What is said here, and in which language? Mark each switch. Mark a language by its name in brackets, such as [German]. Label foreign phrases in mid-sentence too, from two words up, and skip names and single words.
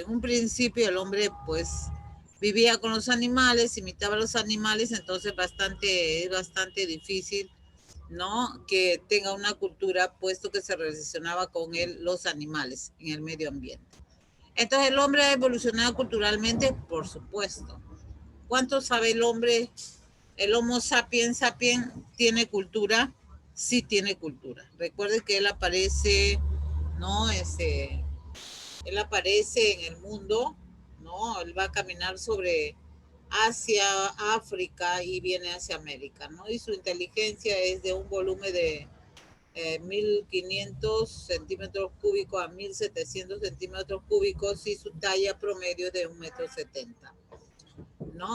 [Spanish] En un principio el hombre pues vivía con los animales, imitaba a los animales, entonces es bastante difícil, ¿no? Que tenga una cultura, puesto que se relacionaba con él los animales en el medio ambiente. Entonces el hombre ha evolucionado culturalmente, por supuesto. ¿Cuánto sabe el hombre? El Homo sapiens sapiens tiene cultura, sí tiene cultura. Recuerde que él aparece, ¿no? Él aparece en el mundo, ¿no? Él va a caminar sobre Asia, África y viene hacia América, ¿no? Y su inteligencia es de un volumen de 1.500 centímetros cúbicos a 1.700 centímetros cúbicos y su talla promedio de 1,70 m, ¿no?